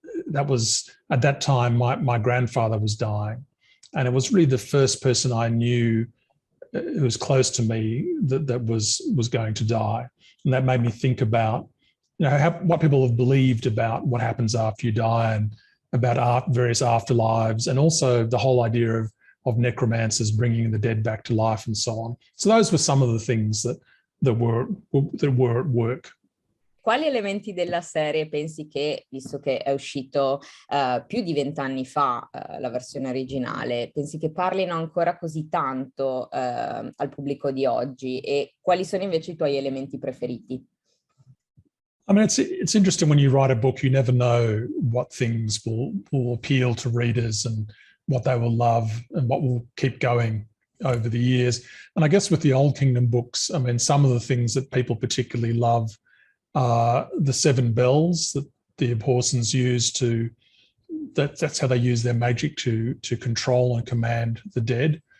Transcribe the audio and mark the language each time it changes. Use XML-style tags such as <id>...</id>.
<en>that was at that time my grandfather was dying, and it was really the first person I knew who was close to me that was going to die, and that made me think about what people have believed about what happens after you die and about various afterlives, and also the whole idea of necromancers bringing the dead back to life and so on. So those were some of the things that were at work.</en> <it>Quali elementi della serie pensi che, visto che è uscito più di 20 anni fa la versione originale, pensi che parlino ancora così tanto al pubblico di oggi, e quali sono invece i tuoi elementi preferiti?</it> <en>I mean, it's interesting when you write a book, you never know what things will appeal to readers and what they will love and what will keep going over the years. And I guess with the Old Kingdom books, I mean, some of the things that people particularly love are the 7 bells that the Abhorsons use that's how they use their magic to control and command the dead.</en>